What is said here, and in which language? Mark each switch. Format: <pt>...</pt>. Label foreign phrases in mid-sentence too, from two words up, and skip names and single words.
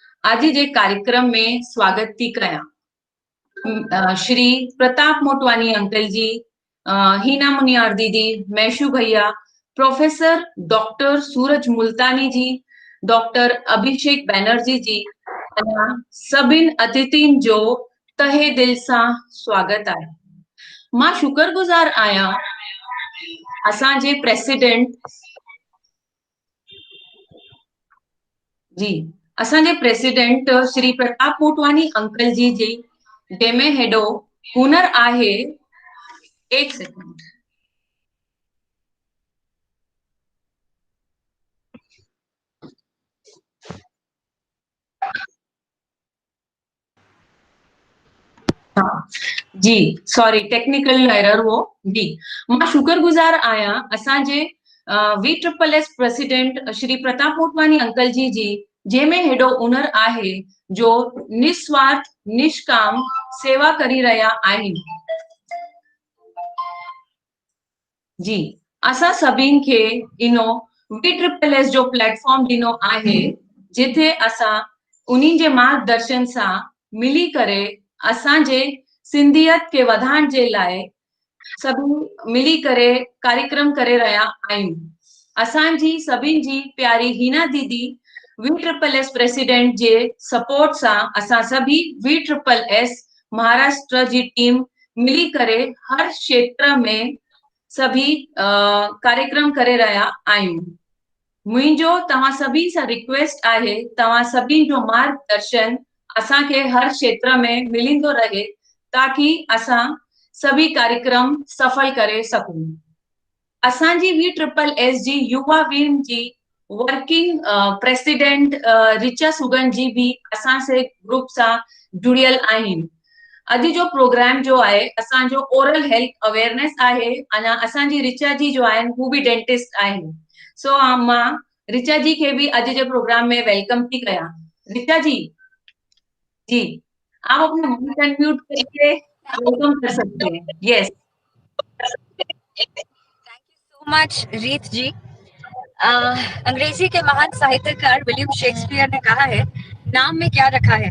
<sd>आज जे कार्यक्रम में स्वागत थी कया श्री प्रताप मोटवानी अंकल जी, हीना मुनियार दीदी, मैशू भैया, प्रोफेसर डॉक्टर सूरज मुल्तानी जी, डॉक्टर अभिषेक बैनर्जी जी, सभिन अतिथिन जो तहे दिल सां स्वागत आहे। मां शुक्रगुजार आहियां असांजे प्रेसिडेंट जी असांजे प्रेसिडेंट श्री प्रताप मोटवानी अंकल जी जी जंहिंमें हेॾो हुनर आहे।</sd> <hi>एक सेकंड। हाँ जी,</hi> <en>sorry technical error</en> <hi>हो जी।</hi> <sd>मां शुक्रगुजार आहियां असांजे VSSS प्रेसिडेंट श्री प्रताप मोटवानी अंकल जी जी जंहिंमें हेॾो हुनर आहे, जो निस्वार्थ निष्काम सेवा करी रहिया आहिनि। जी असां सभिनि खे इनो VSSS जो प्लेटफॉर्म ॾिनो आहे, जिथे असां उन्हनि जे मार्गदर्शन सां मिली करे असांजे सिंधियत के वधाइण जे लाइ सभी मिली करे कार्यक्रम करे रहिया आहियूं। असांजी सभिनि जी प्यारी हीना दीदी VSSS प्रेसिडेंट जे सपोर्ट सां असां सभी VSSS महाराष्ट्र जी टीम मिली करे हर क्षेत्र में सभी कार्यक्रम करे रहिया आहियूं। मुंहिंजो तव्हां सभी सां रिक्वेस्ट आहे, तव्हां सभी जो मार्गदर्शन असांखे हर क्षेत्र में मिलंदो रहे, ताकि असां सभी कार्यक्रम सफल करे सकूं। असांजी VSSS जी युवा विंग जी</sd> <en>working president</en> <sd>रिचा सुगन जी भी असां से ग्रुप सां जुड़ियल आहिनि। अॼु जो प्रोग्राम जो आहे असांजो</sd> <en>oral health awareness</en> <sd>आहे। अञा असांजी रिचा जी जो आहिनि हू भी डेंटिस्ट आहिनि। सो मां रिचा जी के भी अॼु जे प्रोग्राम में वेलकम थी कयां।</sd> <hi>रिचा जी जी आप अपना माइक अनम्यूट करके वेलकम कर सकते हैं।</hi> <en>यस thank you so much रीत जी।</en> <hi>अंग्रेजी के महान साहित्यकार विलियम शेक्सपियर ने कहा है, नाम में क्या रखा है।</hi>